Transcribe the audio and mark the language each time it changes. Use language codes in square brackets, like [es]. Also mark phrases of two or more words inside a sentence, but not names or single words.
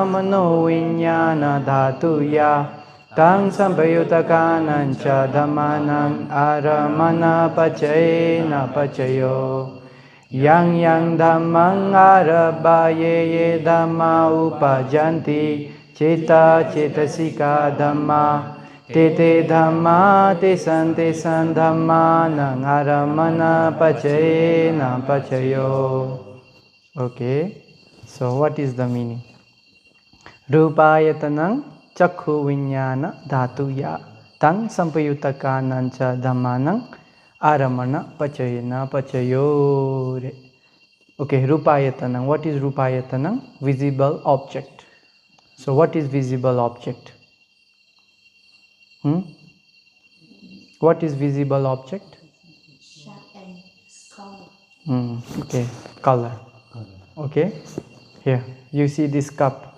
[pi] Manovinyana Dhatuya Tang Sambayutakanang Cha Dhammanang Aramana Pachayena Pachayo Yang dhammang arabhaye ye dhamma upajanti ceta cetasika dhamma te dhamma te san dhamma nang aramana pachayena pachayo. [en] Okay, so what is the meaning? [pi] Rupayatanang chakhu vinyana dhatuya tang sampayutakanancha dhammanang aramana pachayena pachayore. [en] Okay, rupayatanang. What is rupayatanang? Visible object. So what is visible object? What is visible object? Shape and color. Okay, color. Okay, here you see this cup.